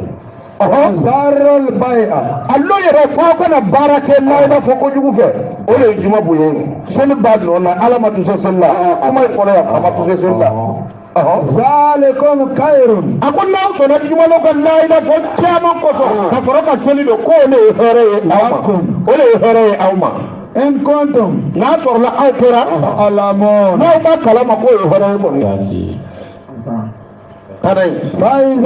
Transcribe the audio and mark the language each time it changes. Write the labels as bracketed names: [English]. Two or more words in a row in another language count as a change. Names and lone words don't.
[Arabic] ذروا البيع [Bambara] allo yɛrɛ f'aw kana baara kɛ n'a b'a fɔ kojugu fɛ o de ye juma bonya ye seli b'a nɔ na ala ma tuse seli la kuma in kɔnɔ yan a ma tuse seli la [Arabic] ذلكم خير [Bambara] a ko n'aw sɔnna jumalo ka layila fɔ caman kosɔn ka sɔrɔ ka seli don ko o de ye hɛrɛ ye aw ma o de ye hɛrɛ ye aw ma [Arabic] إن كنتم [Bambara] n'a sɔrɔla aw kɛra alamun n'aw b'a kalama k'o ye hɛrɛ ye kɔni kana ye faiza